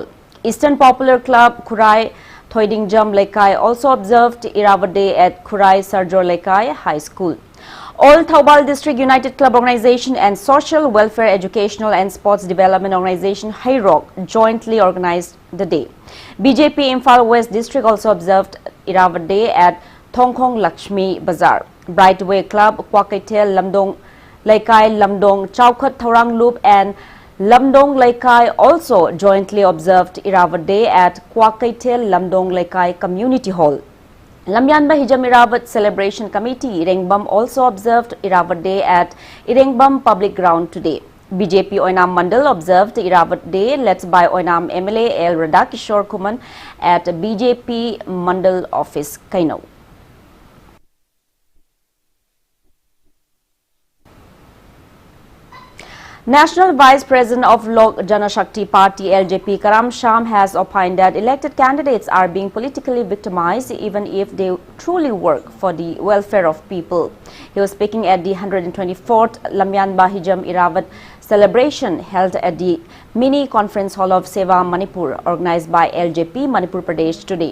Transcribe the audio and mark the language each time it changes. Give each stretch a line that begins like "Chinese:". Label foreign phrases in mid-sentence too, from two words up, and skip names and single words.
English: Eastern Popular Club Kurai Thoidingjam Lekai also observed Irawat Day at Kurai Sarjor Lekai High School. All Thaubal District United Club Organization and Social Welfare Educational and Sports Development Organization HIROC jointly organized the day. BJP Imphal West District also observed Irawat Day at Thongkhong Lakshmi Bazaar. Brightway Club, Kwakaitel, Lamdong Lekai, Lamdong Chowkhat Thorang Loop and Lamdong Lekai also jointly observed Irawat Day at Kwakaitel Lamdong Lekai Community Hall. Lamyanba Hijam Irawat Celebration Committee Irengbam also observed Irawat Day at Irengbam Public Ground today. BJP Oinam Mandal observed Irawat Day led by Oinam MLA L. Radakishore Kuman at BJP Mandal Office, Kaino. National Vice President of Lok Janshakti Party LJP Karam Sham has opined that elected candidates are being politically victimized even if they truly work for the welfare of people. He was speaking at the 124th Lamyanba Hijam Irawat celebration held at the mini conference hall of Seva Manipur organized by LJP Manipur Pradesh today.